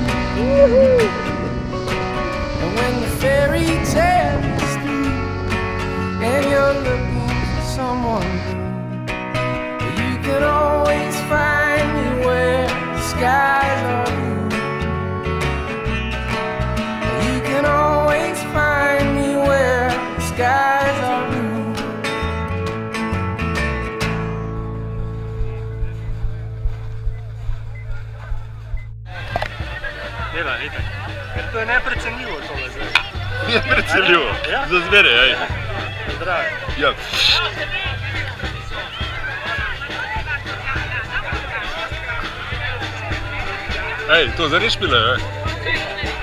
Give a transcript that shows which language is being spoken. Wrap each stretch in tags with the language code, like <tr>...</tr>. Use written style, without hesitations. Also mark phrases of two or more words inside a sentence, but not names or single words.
<en>And when the fairy tale is through and you're looking for someone new, you can always find me where the skies are blue. You can always find me where the skies are blue.</en> <sl>To je neprecenljivo tole zdaj. Neprecenljivo, za zmeraj, aj. Zdravo. Ja. Ej, to zares špile, aj.</sl>